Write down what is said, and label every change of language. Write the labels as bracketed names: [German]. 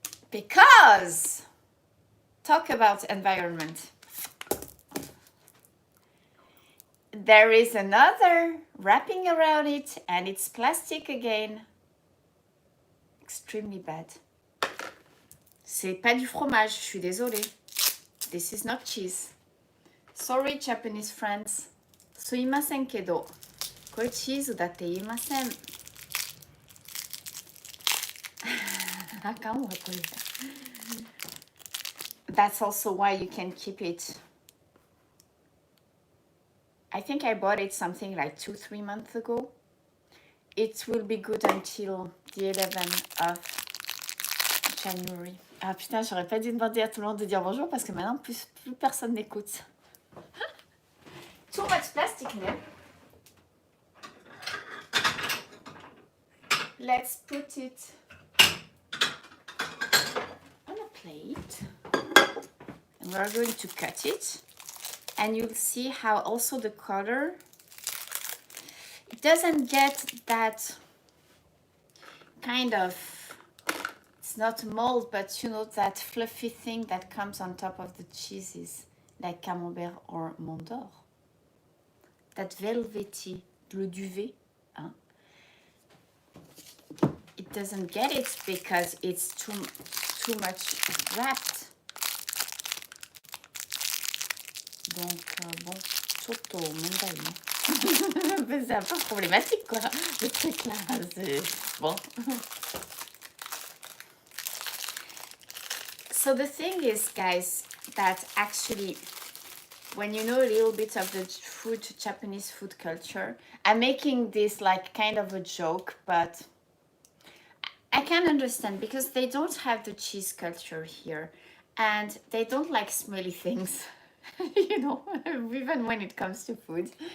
[English] Because, talk about environment. There is another wrapping around it and it's plastic again. Extremely bad. [French] C'est pas du fromage, je suis désolée. [English] This is not cheese. Sorry, Japanese friends. [Japanese] すいませんけど、これチーズだって言いません。あかんわ、これ。 [English] That's also why you can keep it. I think I bought it something like 2-3 months ago. It will be good until the 11th of January. [French] Ah putain, j'aurais pas dû demander à tout le monde de dire bonjour parce que maintenant plus personne n'écoute. [English] Too much plastic, no? Let's put it on a plate. And we're going to cut it. And you'll see how also the color, it doesn't get that kind of, it's not mold, but you know, that fluffy thing that comes on top of the cheeses, like Camembert or Mondor. That velvety, [French] le duvet, hein? [English] It doesn't get it because it's too much wrapped. [French] Donc, bon, Choto, mandarin. C'est un peu problématique, quoi, le truc là. Bon. [English] So the thing is, guys, that actually, when you know a little bit of the food, Japanese food culture, I'm making this like kind of a joke, but I can understand because they don't have the cheese culture here and they don't like smelly things, you know, even when it comes to food.